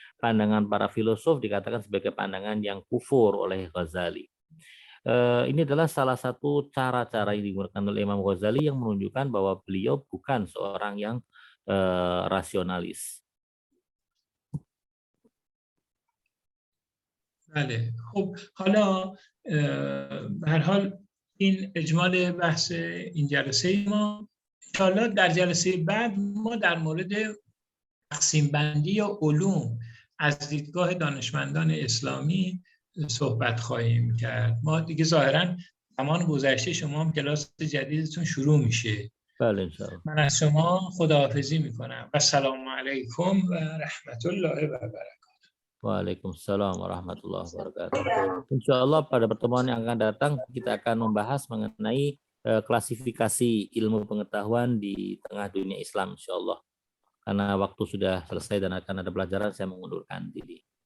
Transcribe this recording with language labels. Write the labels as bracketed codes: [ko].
[id] Pandangan para filosof dikatakan sebagai pandangan yang kufur oleh Ghazali. Ini adalah salah satu cara-cara yang digunakan oleh Imam Ghazali yang menunjukkan bahwa beliau bukan seorang yang rasionalis. [fa] بله خب حالا به هر حال این اجمال بحث این جلسه ما. انشاءالله در جلسه بعد ما در مورد تقسیم بندی یا علوم از دیدگاه دانشمندان اسلامی صحبت خواهیم کرد. ما دیگه ظاهراً زمان گذشته شما هم کلاس جدیدتون شروع میشه. بله انشاءالله. من از شما خداحافظی میکنم و سلام علیکم و رحمت الله و برکاته. [id] Waalaikumsalam warahmatullahi wabarakatuh. Insya Allah pada pertemuan yang akan datang kita akan membahas mengenai klasifikasi ilmu pengetahuan di tengah dunia Islam, insya Allah. Karena waktu sudah selesai dan akan ada pelajaran, saya mengundurkan diri.